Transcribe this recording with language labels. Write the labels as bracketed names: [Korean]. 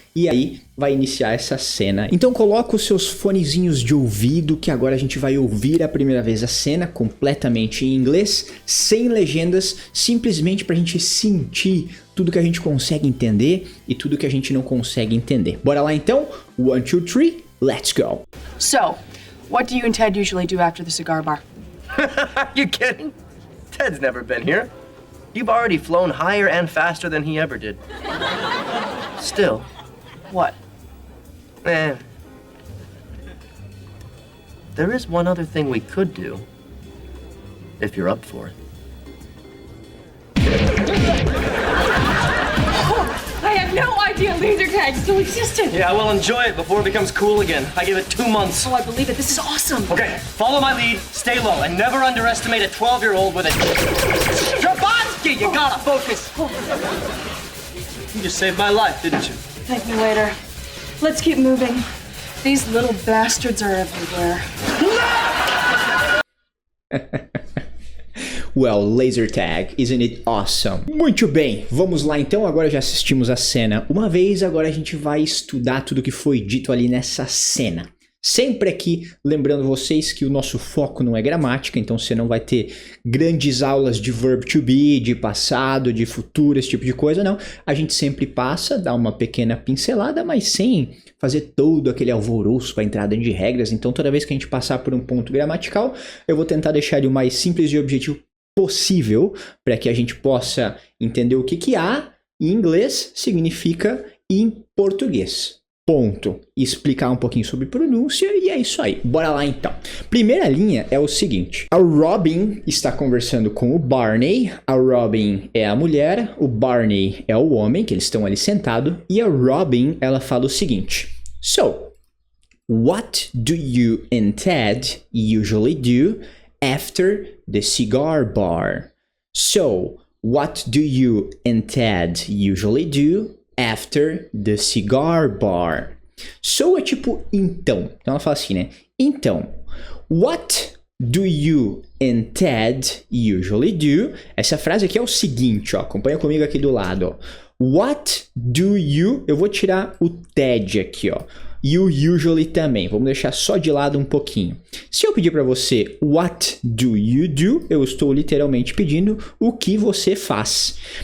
[Portuguese] E aí vai iniciar essa cena. Então coloca os seus fonezinhos de ouvido, que agora a gente vai ouvir a primeira vez a cena completamente em inglês, sem legendas, simplesmente pra gente sentir tudo que a gente consegue entender e tudo que a gente não consegue entender. Bora lá então? 1, 2, 3, [English] let's go! So, what do you and Ted usually do after the cigar bar? Are you kidding? Ted's never been here. You've already flown higher and faster than he ever did. Still. What? There is one other thing we could do. If you're up for it. I had no idea laser tag still existed. Yeah, well, enjoy it before it becomes cool again. I give it 2 months. Oh, I believe it. This is awesome. Okay, follow my lead, stay low, and never underestimate a 12-year-old with a Strabotsky! You gotta focus. You just saved my life, didn't you? Thank me later. Let's keep moving. These little bastards are everywhere. Well, laser tag, isn't it awesome? [Portuguese] Muito bem, vamos lá então, agora já assistimos a cena uma vez, agora a gente vai estudar tudo que foi dito ali nessa cena. Sempre aqui, lembrando vocês que o nosso foco não é gramática, então você não vai ter grandes aulas de verb to be, de passado, de futuro, esse tipo de coisa, não. A gente sempre passa, dá uma pequena pincelada, mas sem fazer todo aquele alvoroço para entrar dentro de regras. Então toda vez que a gente passar por um ponto gramatical, eu vou tentar deixar ele o mais simples e objetivo possível, para que a gente possa entender o que há em inglês significa em português. Ponto. Explicar um pouquinho sobre pronúncia e é isso aí. Bora lá então. Primeira linha é o seguinte. A Robin está conversando com o Barney. A Robin é a mulher, o Barney é o homem, que eles estão ali sentados. E a Robin, ela fala o seguinte. [English] So, what do you and Ted usually do after the cigar bar? So, what do you and Ted usually do after the cigar bar? [Portuguese] So é tipo então. Então ela fala assim, né? Então, [English] what do you and Ted usually do? [Portuguese] Essa frase aqui é o seguinte, ó. Acompanha comigo aqui do lado, ó. [English] What do you... [Portuguese] Eu vou tirar o Ted aqui, ó. You usually também. Vamos deixar só de lado um pouquinho. Se eu pedir para você [English] what do you do, [Portuguese] eu estou literalmente pedindo o que você faz.